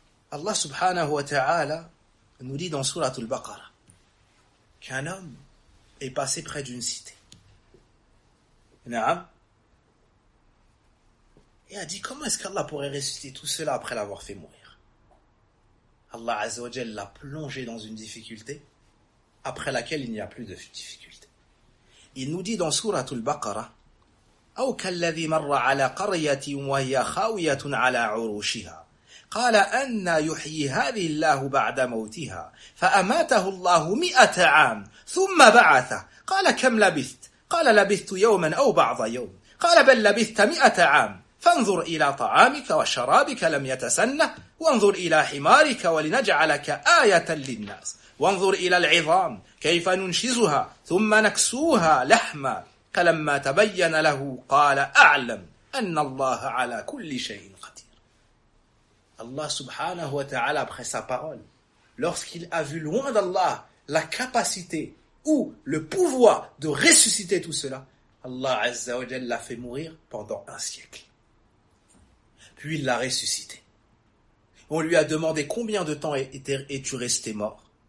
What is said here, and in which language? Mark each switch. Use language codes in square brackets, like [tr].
[fr] Allah subhanahu wa ta'ala nous dit dans Surat al-Baqarah qu'un homme est passé près d'une cité. Naam. Et a dit, comment est-ce qu'Allah pourrait ressusciter tout cela après l'avoir fait mourir? Allah Azza wa Jalla l'a plongé dans une difficulté après laquelle il n'y a plus de difficulté. Il nous dit dans Surat al-Baqarah, « [ar] Ou kalladhi marra ala qaryatin wa hiya khawiyatun ala urushiha. » قال أن يحيي هذه الله بعد موتها فأماته الله مئة عام ثم بعثه قال كم لبثت قال لبثت يوما أو بعض يوم قال بل لبثت مئة عام فانظر إلى طعامك وشرابك لم يتسنه وانظر إلى حمارك ولنجعلك آية للناس وانظر إلى العظام كيف ننشزها ثم نكسوها لحما فلما تبين له قال أعلم أن الله على كل شيء. [fr] Allah subhanahu wa ta'ala, après sa parole, lorsqu'il a vu loin d'Allah la capacité ou le pouvoir de ressusciter tout cela, Allah azza wa jalla l'a fait mourir pendant un siècle. Puis il l'a ressuscité. On lui a demandé combien de temps es-tu resté mort.